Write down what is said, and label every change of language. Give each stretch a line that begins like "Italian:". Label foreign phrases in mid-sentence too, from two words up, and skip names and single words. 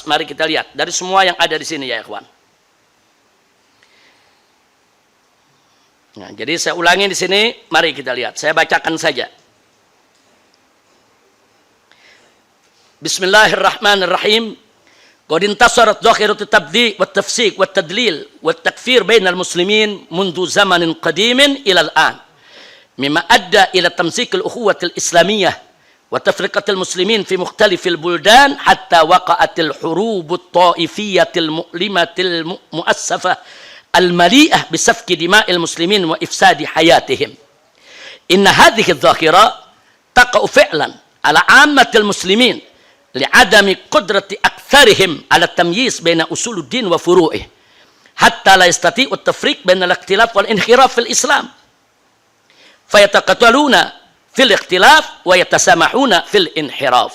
Indonesian: Mari kita lihat dari semua yang ada di sini ya ikhwan. Nah, jadi saya ulangi di sini, mari kita lihat. Saya bacakan saja.
Arabic: Bismillahirrahmanirrahim. قد انتشرت ظاهرة التبديع والتفسيق والتضليل والتكفير بين المسلمين منذ زمن قديم إلى الآن. مما أدى إلى تمزيق الأخوة الإسلامية وتفرقة المسلمين في مختلف البلدان حتى وقعت الحروب الطائفية المؤلمة المؤسفة المليئة بسفك دماء المسلمين وإفساد حياتهم. إن هذه الظاهرة تقع فعلا على عامة المسلمين لعدم قدرة أكثرهم على التمييز بين أصول الدين وفروعه حتى لا يستطيع التفريق بين الاختلاف والانحراف في الإسلام فيتقاتلون في الاختلاف ويتسامحون في الانحراف.